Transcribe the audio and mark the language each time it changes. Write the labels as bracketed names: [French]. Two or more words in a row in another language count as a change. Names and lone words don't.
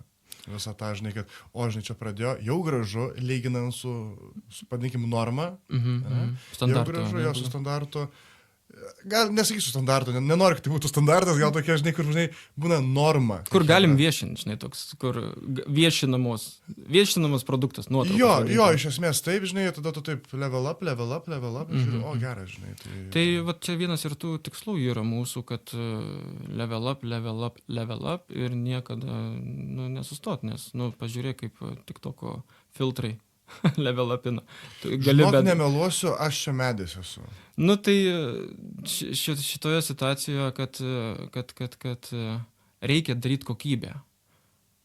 [Lithuanian] Visą tą, žinai, kad, žinai, čia pradėjo, jau gražu, lyginant su padinkim, norma. Standartu. Jau gražu, jo su standartu. Gal nesakysiu standartų, nenoriu, kad tai būtų standartas, gal tokia, žinai, kur, žinai, būna norma. Kur galim viešinti, žinai, toks, kur viešinamas produktas, nuotraukas. Jo, iš esmės taip, žinai, tada tu taip [English] level up, [Lithuanian] žiūri, geras, žinai. Tai va čia vienas ir tų tikslų yra mūsų, kad [English] level up [Lithuanian] ir niekada nesustot, nes, pažiūrėk, kaip TikToko filtrai level upina. Žinok, nemeluosiu, aš čia medis esu. Tai šitoje situacijoje, kad reikia daryti kokybę.